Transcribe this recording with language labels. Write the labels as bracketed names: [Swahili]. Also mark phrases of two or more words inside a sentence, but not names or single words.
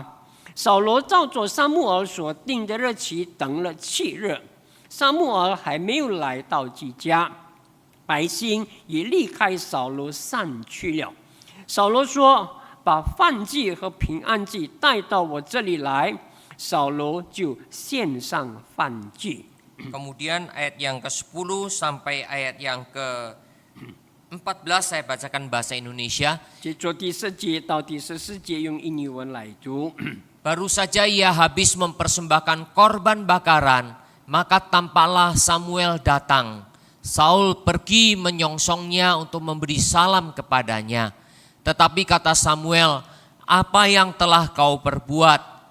[Chinese] 扫罗照着撒母耳所定的日期等了7日，撒母耳还没有来到基家，百姓也离开扫罗散去了。扫罗说：“ 把燔祭和平安祭带到我这里来，扫罗就献上燔祭。 [Indonesian] Kemudian ayat yang ke-10 sampai ayat yang ke-14 saya bacakan bahasa Indonesia. [Chinese] 接着第10节到第14节用印尼文来读。 [Indonesian] Baru saja ia habis mempersembahkan korban bakaran, maka tampaklah Samuel datang. Saul pergi menyongsongnya untuk memberi salam kepadanya. Tetapi kata Samuel, "Apa yang telah kau perbuat?"